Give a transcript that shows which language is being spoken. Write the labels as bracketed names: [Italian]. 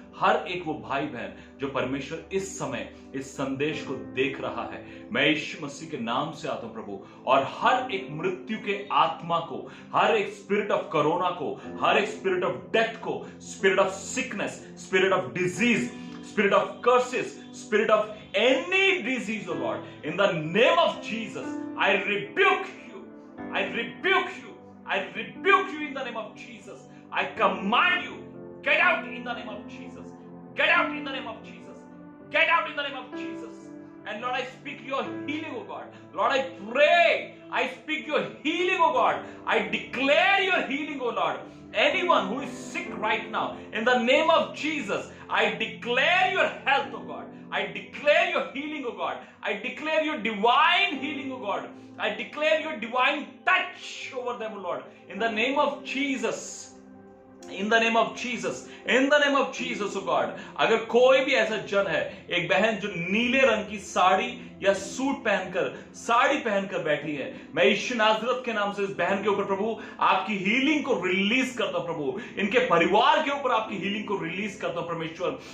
[Hindi] हर एक वो भाई बहन जो परमेश्वर इस समय इस संदेश को देख रहा है, मैं यीशु मसीह के नाम से आता हूं प्रभु, और हर एक मृत्यु के आत्मा को, हर एक स्पिरिट ऑफ कोरोना को, हर एक स्पिरिट ऑफ डेथ को, spirit of sickness, spirit of disease, [English] spirit of curses, spirit of any disease, oh Lord, in the name of Jesus, I rebuke you. I rebuke you. I rebuke you in the name of Jesus. I command you, get out in the name of Jesus. Get out in the name of Jesus. Get out in the name of Jesus. And Lord, I speak your healing, oh God. Lord, I pray. I speak your healing, oh God. I declare your healing, oh Lord. Anyone who is sick right now, in the name of Jesus, I declare your health, oh God. I declare your healing, oh God. I declare your divine healing, oh God. I declare your divine touch over them, oh Lord. In the name of Jesus. In the name of Jesus. In the name of Jesus, oh God. [Hindi] अगर कोई भी ऐसा जन है, एक बहन जो नीले रंग की साड़ी या सूट पहनकर, साड़ी पहनकर बैठी है, मैं यीशु नाजरत के नाम से इस बहन के ऊपर प्रभु आपकी हीलिंग को रिलीज करता हूं प्रभु, इनके परिवार के ऊपर आपकी हीलिंग को रिलीज करता हूं परमेश्वर।